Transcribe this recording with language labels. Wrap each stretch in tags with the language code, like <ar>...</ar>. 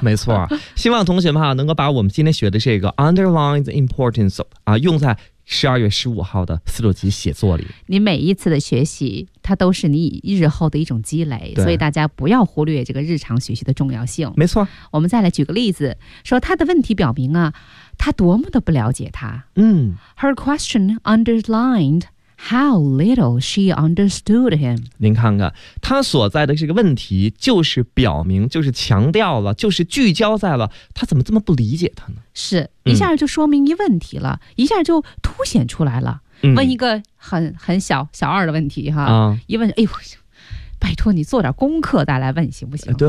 <zh>没错，希望同学们能够把我们今天学的这个</zh> <en>underline the importance of</en> <zh>啊，用在12月15号的四六级写作里，你每一次的学习，它都是你日后的一种积累，所以大家不要忽略这个日常学习的重要性。没错，我们再来举个例子，说他的问题表明啊，他多么的不了解他。嗯</zh> <en>，Her question underlined how little she understood him。</en> <zh>您看看，他所在的这个问题，就是表明，就是强调了，就是聚焦在了他怎么这么不理解他呢？是。一下就说明一问题了、嗯、一下就凸显出来了。问一个很小二的问题哈、嗯、一问，哎呦，拜托你做点功课再来问行不行？</zh>